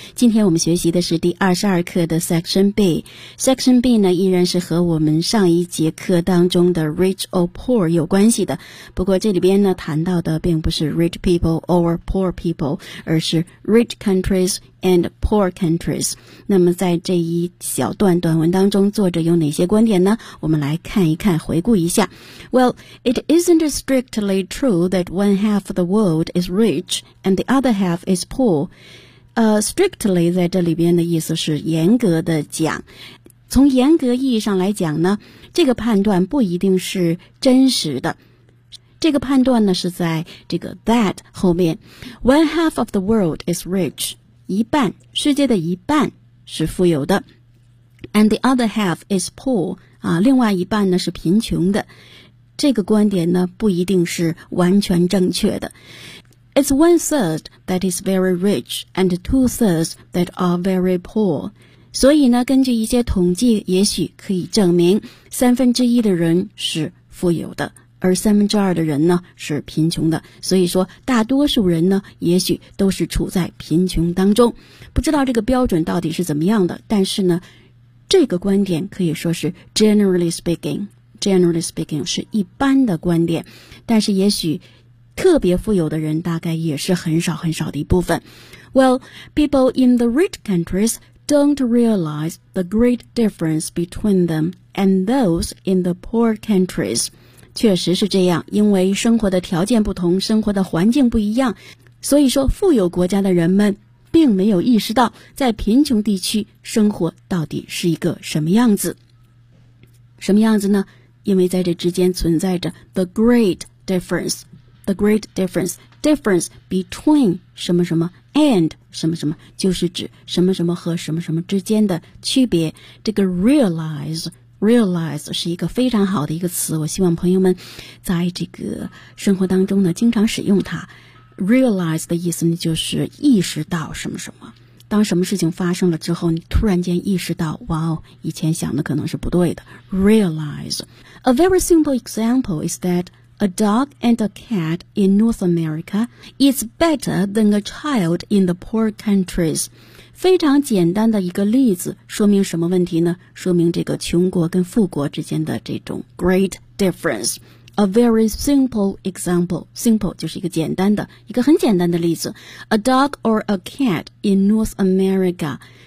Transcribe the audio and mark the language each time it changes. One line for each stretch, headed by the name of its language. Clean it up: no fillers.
Chinese: 今天我们学习的是第22课的 Section B。Section B 呢，依然是和我们上一节课当中的
English: Rich or Poor
Chinese: 有关系的。不过这里边呢，谈到的并不是
English: Rich people or Poor people，
Chinese: 而是
English: Rich countries and poor countries。
Chinese: 那么在这一小段短文当中，作者有哪些观点呢？我们来看一看，回顾一下。
English: Well, it isn't strictly true that one half of the world is rich and the other half is poor.
Chinese: Strictly 在这里边的意思是严格的讲，从严格意义上来讲呢，这个判断不一定是真实的。这个判断呢是在这个 that 后面。
English: One half of the world is rich，
Chinese: 一半，世界的一半是富有的。
English: And the other half is poor，
Chinese: 啊，另外一半呢是贫穷的。这个观点呢不一定是完全正确的。
English: It's one third that is very rich and two thirds that are very poor。
Chinese: 所以呢，根据一些统计，也许可以证明三分之一的人是富有的，而三分之二的人呢是贫穷的。所以说大多数人呢也许都是处在贫穷当中。不知道这个标准到底是怎么样的，但是呢这个观点可以说是
English: generally speaking
Chinese: 是一般的观点，但是也许特别富有的人大概也是很少很少的一部分。
English: Well, people in the rich countriesDon't realize the great difference between them and those in the poor countries.
Chinese: 确实是这样，因为生活的条件不同，生活的环境不一样，所以说富有国家的人们并没有意识到在贫穷地区生活到底是一个什么样子。什么样子呢？因为在这之间存在着
English: the great difference between
Chinese: 什么什么and 什么什么，就是指什么什么和什么什么之间的区别。这个 realize 是一个非常好的一个词，我希望朋友们在这个生活当中呢经常使用它。 realize 的意思呢就是意识到什么什么，当什么事情发生了之后，你突然间意识到，哇哦，以前想的可能是不对的。
English: realize A very simple example is thatA dog and a cat in North America is better than a child in the poor countries.
Chinese: 非常简单的一个例子，说明什么问题呢？说明这个穷国跟富国之间的这种
English: great difference. A very simple example.
Chinese: Simple 就是一个简单的，一个很简单的例子。
English: A dog or a cat in North America.